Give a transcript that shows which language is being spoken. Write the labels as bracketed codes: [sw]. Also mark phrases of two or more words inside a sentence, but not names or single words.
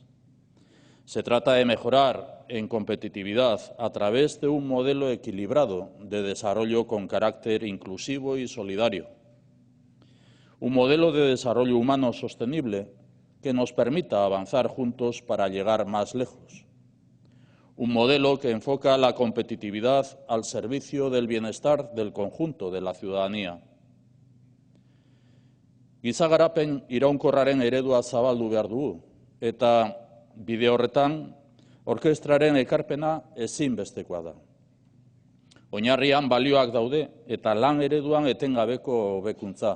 [es] Se trata de mejorar en competitividad a través de un modelo equilibrado de desarrollo con carácter inclusivo y solidario. Un modelo de desarrollo humano sostenible que nos permita avanzar juntos para llegar más lejos. Un modelo que enfoca la competitividad al servicio del bienestar del conjunto de la ciudadanía. [eu] Giza garapen iraunkorraren eredua zabaldu behar dugu, eta bide horretan, orkestraren ekarpena ezinbestekoa da. Oinarrian balioak daude eta lan ereduan etengabeko hobekuntza.